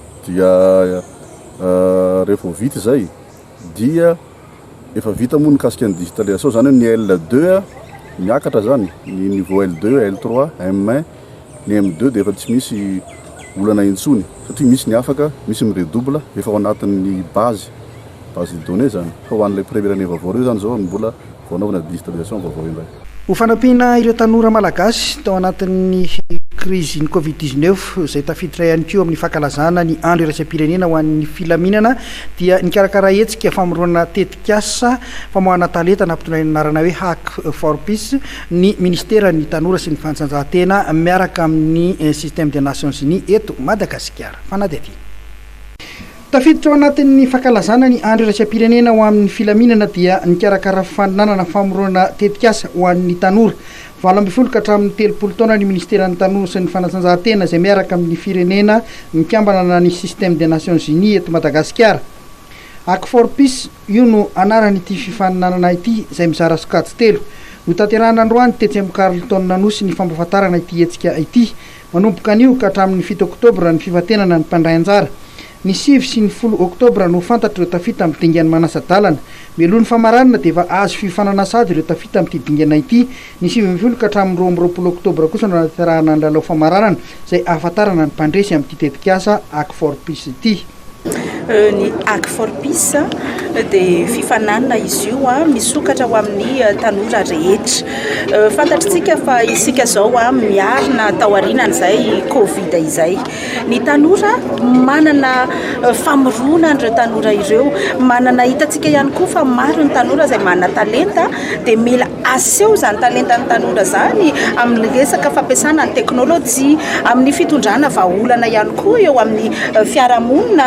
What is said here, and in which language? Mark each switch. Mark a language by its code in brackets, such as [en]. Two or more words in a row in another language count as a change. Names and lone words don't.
[mg] dia rehefa vita zay dia efa vita moa nikasika ny digitalisation zany hoe ny L2 miakatra zany ny niveau L2 L3 M1 ny M2 dia efa tsy misy olana intsony satria misy ny afaka misy miredouble efa ao anatin'ny [fr] base de données [mg] zany fa ho an'ilay [fr] première année [mg] vaovao reo zany zao mbola voanaovana digitalisation vaovao indray ho fanampiana ireo tanora malagasy tao anatin'ny crise ny covid-19 zay tafiditra ihany keo amin'ny fankalazana ny andro iraisam-pirenena ho an'ny filaminana dia nikarakara hetsika famoroana tetikasa famoahana talenta nampitondray anarana hoe hack for peace ny ministera ny tanora sy ny fanatanjahantena miaraka amin'ny [fr] système des nations unies [mg] eto Madagasikara. Fanadety tafiditra ao anatin'ny fankalazana ny andro iraisam-pirenena ho amin'ny filaminana dia nikarakara fananana famorona tetikasa ho an'ny tanora 20 ka hatramin'ny 30 taona ny ministera ny tanora sy ny fanatanjahantena izay miaraka amin'ny firenena mikambana ny [fr] système des nations unies [mg] eto Madagasikara. Hack for peace io no anaran'ity fifaninanana ity izay mizara sokajy telo no tanterahana androany tetsy Carleton nanosy ny fampafatarana ity hetsika ity manomboka anio ka hatramin'ny 7 oktobra ny fivatenana ny mpandray anjara. Ny 7 sy ny 10 oktobra no fantatra ireo tafita amin'ny dingana manasa-dalana. Mialohan'ny famaranana dia efa azo fifananasady ireo tafita amin'ity dingana ity. Ny 7 ka hatramin'ny 20 oktobra kosa no naterahana ny lalao famaranana izay ahafantarana ny mpandresy amin'ity tetikasa Hack for peace ity. Ny Hack for peace dia fifananana izy io misokatra ho amin'ny tanora rehetra. Fantatritsika fa isika zao miarina tao aorianan'izay Covid izay. Ny tanora manana famorona ireo tanora ireo, manana hitantsika ihany koa fa maro ny tanora izay manana talenta dia mila aseho zany talentany tanora zany amin'ny resaka fampiasana ny teknôlôjia, amin'ny fitondrana vahaolana ihany koa eo amin'ny fiarahamonina.